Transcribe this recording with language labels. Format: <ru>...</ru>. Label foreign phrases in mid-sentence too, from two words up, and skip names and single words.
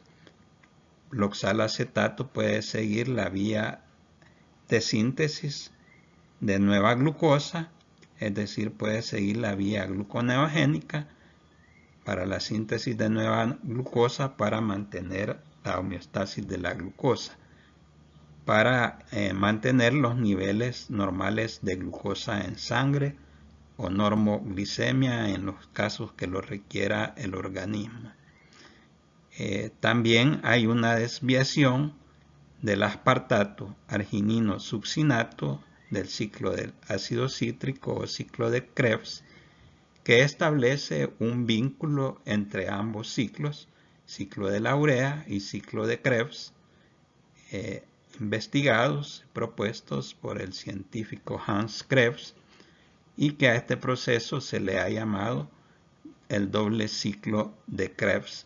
<es>el oxalacetato puede seguir la vía de síntesis de nueva glucosa, es decir, puede seguir la vía gluconeogénica para la síntesis de nueva glucosa para mantener la homeostasis de la glucosa, para mantener los niveles normales de glucosa en sangre o normoglicemia en los casos que lo requiera el organismo. También hay una desviación del aspartato arginino succinato del ciclo del ácido cítrico o ciclo de Krebs, que establece un vínculo entre ambos ciclos, ciclo de la urea y ciclo de Krebs, investigados y propuestos por el científico Hans Krebs, y que a este proceso se le ha llamado el doble ciclo de Krebs.</es>